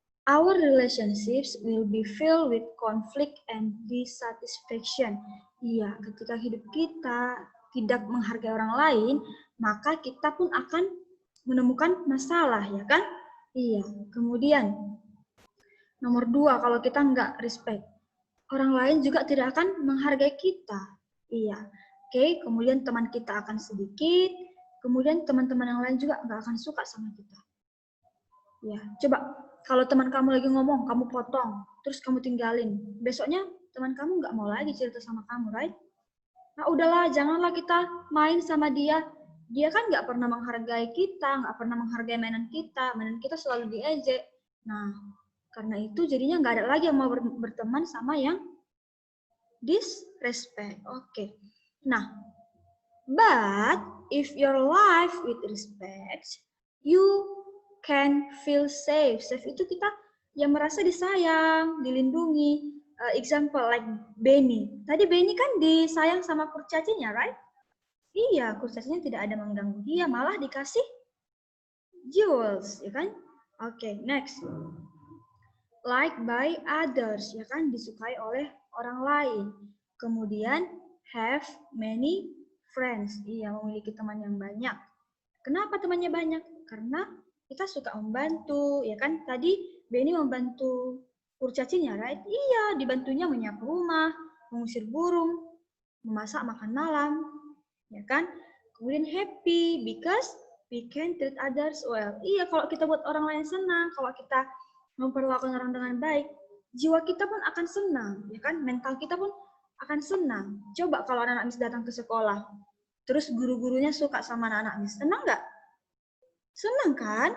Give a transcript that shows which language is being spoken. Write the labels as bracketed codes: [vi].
[en] our relationships will be filled with conflict and dissatisfaction. [id] Iya, ketika hidup kita tidak menghargai orang lain, maka kita pun akan menemukan masalah, ya kan? Iya, kemudian nomor 2, kalau kita nggak respect, orang lain juga tidak akan menghargai kita. Iya, oke, kemudian teman kita akan sedikit, kemudian teman-teman yang lain juga nggak akan suka sama kita. Ya, coba kalau teman kamu lagi ngomong, kamu potong, terus kamu tinggalin. Besoknya teman kamu nggak mau lagi cerita sama kamu, [en] right? [id] Nah, udahlah, janganlah kita main sama dia. Dia kan nggak pernah menghargai kita, nggak pernah menghargai mainan kita selalu diejek. Nah, karena itu jadinya nggak ada lagi yang mau berteman sama yang disrespect. Oke. [en] Nah, but if your life with respect, you can feel safe. [id] Safe itu kita yang merasa disayang, dilindungi. [en] Example like Benny. [id] Tadi Benny kan disayang sama kurcacinya, [en] right? [id] Iya, kurcacinya tidak ada mengganggu dia, malah dikasih jewels, ya kan? [en] Oke, next. Like by others, [id] ya kan? Disukai oleh orang lain. Kemudian [en] have many friends. [id] Iya, memiliki teman yang banyak. Kenapa temannya banyak? Karena kita suka membantu, ya kan? Tadi Benny membantu kurcacinya, [en] right? [id] Iya, dibantunya menyapu rumah, mengusir burung, memasak makan malam, ya kan? Kemudian [en] happy because we can treat others well. [id] Iya, kalau kita buat orang lain senang, kalau kita memperlakukan orang dengan baik, jiwa kita pun akan senang, ya kan? Mental kita pun akan senang. Coba kalau anak-anak Miss datang ke sekolah, terus guru-gurunya suka sama anak-anak Miss, senang nggak? Senang kan?